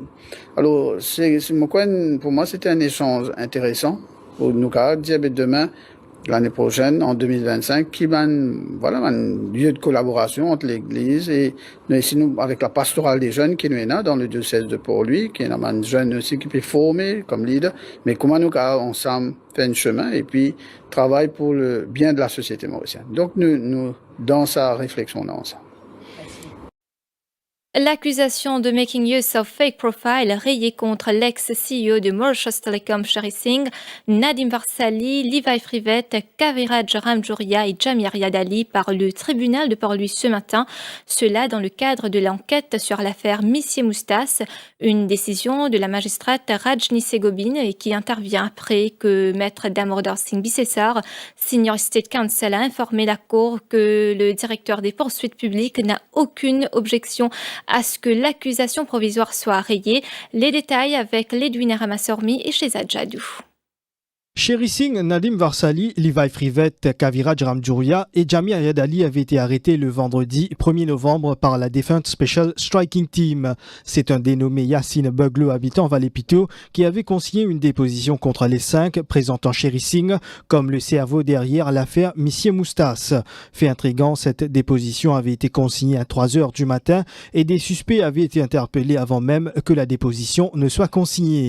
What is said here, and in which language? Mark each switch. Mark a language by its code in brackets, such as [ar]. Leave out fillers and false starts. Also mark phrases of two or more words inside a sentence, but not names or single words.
[fr] Alors, pour moi, c'était un échange intéressant pour nous dire demain, l'année prochaine, en 2025, qui va un lieu de collaboration entre l'Église et nous, avec la pastorale des jeunes qui nous est là dans le diocèse de Port-Louis, qui est un jeune aussi qui peut former comme leader, mais comment nous ensemble faire un chemin et puis travailler pour le bien de la société mauricienne. Donc nous dans sa réflexion là ensemble. L'accusation de [en] making use of fake profile [fr] rayée contre l'ex-CEO de Mauritius Telecom Sherry Singh, Nadim Varsali, Levi Frivette, Kaviraj Ramjouria et Jamir Yadali par le tribunal de Port-Louis ce matin. Cela dans le cadre de l'enquête sur l'affaire Missier Moustas, une décision de la magistrate Rajni Segobin qui intervient après que maître Damodar Singh Bissessar, [en] Senior State Counsel, [fr] a informé la Cour que le directeur des poursuites publiques n'a aucune objection à ce que l'accusation provisoire soit rayée. Les détails avec Ledwina Ramassormi et Shehzad Jadou. Sherry Singh, Nadim Varsali, Levi Frivette, Kaviraj Ramjouria et Jamir Yadali avaient été arrêtés le vendredi 1er novembre par la Defense Special Striking Team. C'est un dénommé Yassine Buglo, habitant Valépito, qui avait consigné une déposition contre les 5, présentant Sherry Singh comme le cerveau derrière l'affaire Missier Moustas. Fait intriguant, cette déposition avait été consignée à 3h du matin et des suspects avaient été interpellés avant même que la déposition ne soit consignée.